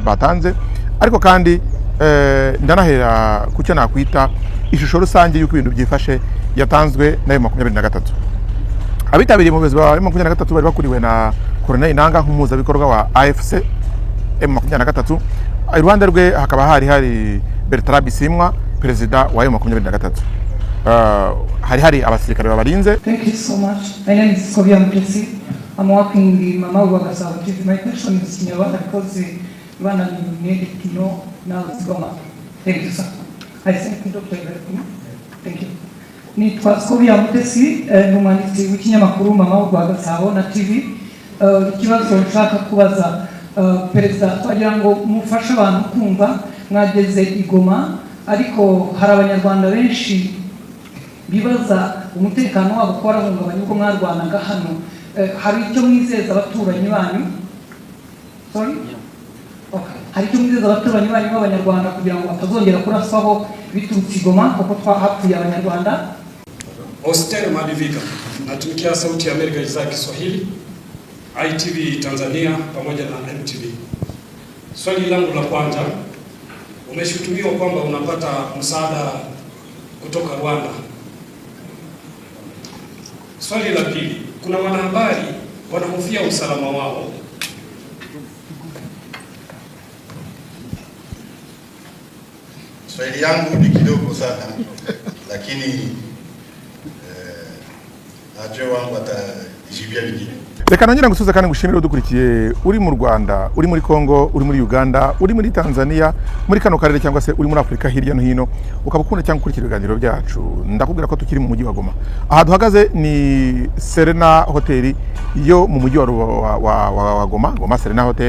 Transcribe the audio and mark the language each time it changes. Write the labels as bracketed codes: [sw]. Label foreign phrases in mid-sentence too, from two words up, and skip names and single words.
[rw] batanze ariko kandi ndanahera kucyo nakwita ishusho rusange y'uko ibintu byifashe yatanzwe na M23 abitabiriye mu bezi ba M23 bari bakuriwe na Colonel Inanga nk'umuhuzabikorwa wa AFC M23 iruhande rwe hakaba hari Bertrand Bisimwa perezida wa M23 hari abasirikare babarinze. [en] Thank you so much. My name is Kobia Mutesi. I'm working in the Mama Uwagasabo TV. My question is Kinyarwanda because Rwanda needed to know now it's Goma. Thank you, sir. I thank you, Dr. Ibrahim. Thank you. [rw] Nitwa Kobia Mutesi, n'umwanditsi w'ikinyamakuru Mama Uwagasabo na TV. Ikibazo nshaka kubaza perezida twagira ngo mufashe abantu kumva mwageze igoma ariko hari abanyarwanda benshi bibaza umutekano wabo ko warahungabanye uko mwarwanaga hano hari icyo mwizeza abaturanyi banyu hari icyo mwizeza abaturanyi banyu b'abanyarwanda kugira ngo batazongera kuraswaho biturutse igoma kuko twahapfuye abanyarwanda. [sw] Hostel Madivika, natumikia Sauti ya Amerika idhaa ya Kiswahili, ITV Tanzania pamoja na MTV. Swali langu la kwanza, umeshutumiwa kwamba unapata msaada kutoka Rwanda. Swali la pili, kuna wanahabari wanahofia usalama wao. Swali yangu ni kidogo sana lakini najua wangu atajibia vingine. [rw] Reka nongera ngusuza kandi ngushimire udukurikiye uri mu Rwanda, uri muri Kongo, uri muri Uganda, uri muri Tanzania, muri kano karere cyangwa se uri muri Afrika hirya no hino ukabukunda cyangwa ukurikira ibiganiro byacu. Ndakubwira ko tukiri mu mujyi wa Goma. Aha duhagaze ni Serena Hotel yo mu mujyi wa Goma, Goma Serena Hotel.